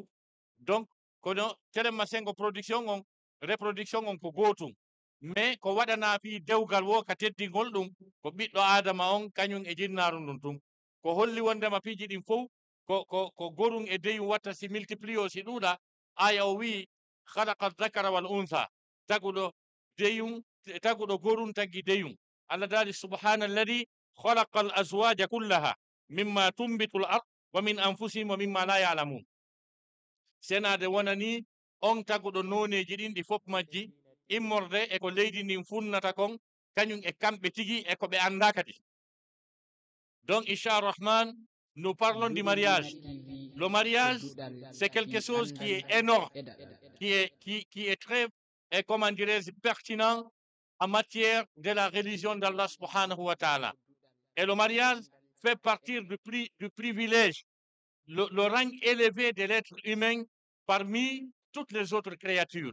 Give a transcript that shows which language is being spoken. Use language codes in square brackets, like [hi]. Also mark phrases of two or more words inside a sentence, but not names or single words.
[ff] Donc kono telemma sengo production on reproduction on ko gotum, mais ko waɗana fi dewgal wo ka teddingol ɗum ko ɓiɗɗo adama on kañum e jinnaru ndun tun, ko holli wondema piiji ɗin fof ko gorum e deyum watta si multiplio si ɗuuɗa. Aya o wi [ar] خلق ذكر والأنثى, [ff] taguɗo deyum taguɗo gorum taggi deyum. Allah dali [ar] سبحان الذي خلق الأزواج كلها مما تنبت الأرض ومن أنفسهم ومما لا يعلمون. [ff] Senade wonani on taguɗo noneji ɗin ɗi fof majji immorde e ko leydi ndin funnata kon kañum e kamɓe tigi e ko ɓe anda kadi. [fr] Donc inchalrahman nous parlons du mariage. Le mariage, c'est quelque chose qui est énorme, qui est très, comment dirais-je, pertinent en matière de la religion d'Allah [ar] سبحانه وتعالى. [fr] Et le mariage fait partie du privilège, le rang élevé de l'être humain parmi toutes les autres créatures.